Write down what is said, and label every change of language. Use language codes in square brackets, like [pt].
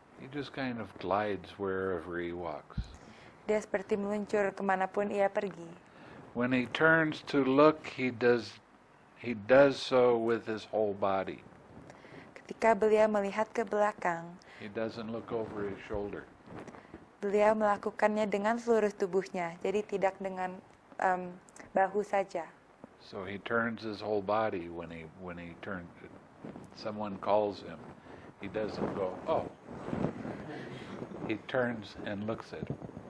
[en] He just kind of glides wherever he walks. [id] Dia seperti meluncur kemanapun ia pergi. [en] When he turns to look, he does so with his whole body. [id] Ketika beliau melihat ke belakang, [en] He doesn't look over his shoulder. [id] beliau melakukannya dengan seluruh tubuhnya, jadi tidak dengan bahu saja. [en] So he turns his whole body when he turns. Someone calls him. He doesn't go, oh. He turns and looks at him.